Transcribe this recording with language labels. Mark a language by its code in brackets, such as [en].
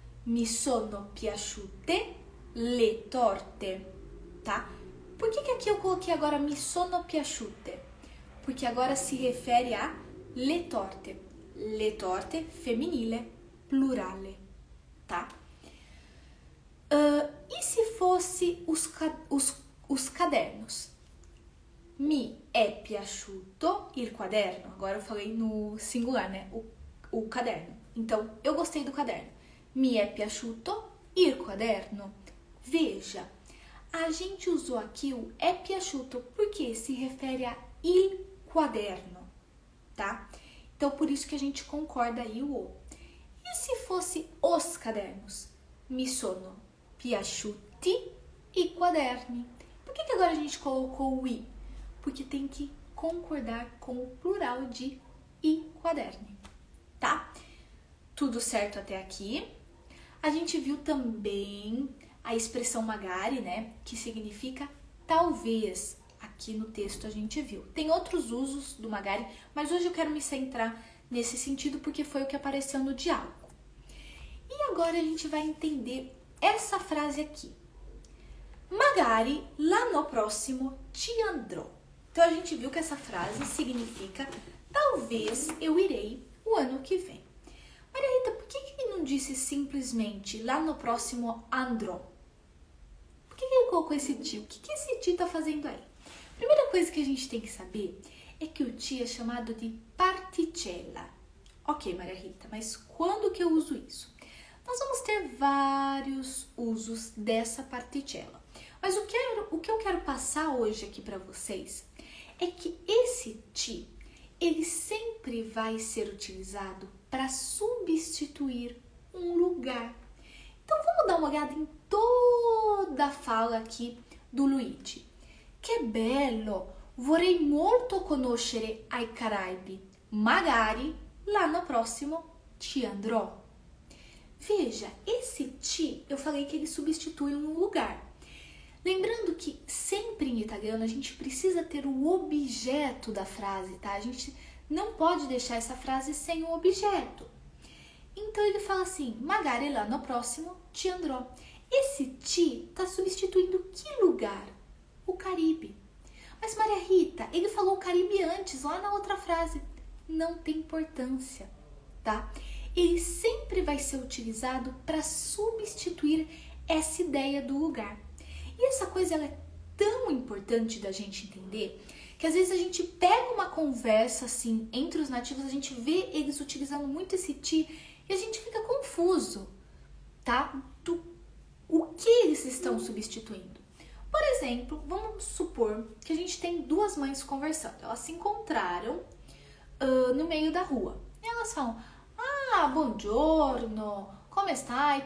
[it] Mi sono piaciute le torte, tá? [pt] Por que aqui eu coloquei agora [it] mi sono piaciute? [pt] Porque agora se refere a [it] le torte. Le torte femminile, plurale, tá? [pt] E se fosse os cadernos? [it] Mi è piaciuto il quaderno. [pt] Agora eu falei no singular, né? O caderno. Então, eu gostei do caderno. [it] Mi è piaciuto il quaderno. [pt] Veja, a gente usou aqui o [it] è piaciuto [pt] porque se refere a [it] il quaderno, [pt] tá? Então, por isso que a gente concorda aí o o. E se fosse os cadernos? [it] Mi sono piaciuti i quaderni. [pt] Por que agora a gente colocou o i? Porque tem que concordar com o plural de [it] i quaderni, [pt] tá? Tudo certo até aqui? A gente viu também a expressão magari, né? Que significa talvez. Aqui no texto a gente viu. Tem outros usos do magari, mas hoje eu quero me centrar nesse sentido porque foi o que apareceu no diálogo. E agora a gente vai entender essa frase aqui. [it] Magari l'anno prossimo ci andrò. [pt] Então a gente viu que essa frase significa talvez eu irei o ano que vem. Maria Rita, por que ele não disse simplesmente [it] l'anno prossimo andrò? [pt] Por que ele colocou esse ti? O que esse ti está fazendo aí? A primeira coisa que a gente tem que saber é que o ti é chamado de particella. Ok, Maria Rita, mas quando que eu uso isso? Nós vamos ter vários usos dessa particella. Mas o que eu quero passar hoje aqui para vocês é que esse ti, ele sempre vai ser utilizado para substituir um lugar. Então vamos dar uma olhada em toda a fala aqui do Luigi. [it] Che bello! Vorrei molto conoscere ai Caraibi. Magari l'anno prossimo ci andrò. [pt] Veja, esse ti, eu falei que ele substitui um lugar. Lembrando que sempre em italiano a gente precisa ter o objeto da frase, tá? A gente não pode deixar essa frase sem o objeto. Então ele fala assim, [it] magari l'anno prossimo ci andrò. [pt] Esse ti está substituindo que lugar? O Caribe. Mas Maria Rita, ele falou o Caribe antes, lá na outra frase. Não tem importância, tá? Ele sempre vai ser utilizado para substituir essa ideia do lugar. E essa coisa ela é tão importante da gente entender que que às vezes a gente pega uma conversa assim entre os nativos, a gente vê eles utilizando muito esse ti e a gente fica confuso, tá? O que eles estão substituindo. Por exemplo, vamos supor que a gente tem duas mães conversando. Elas se encontraram no meio da rua. E elas falam, [it] buongiorno, come stai?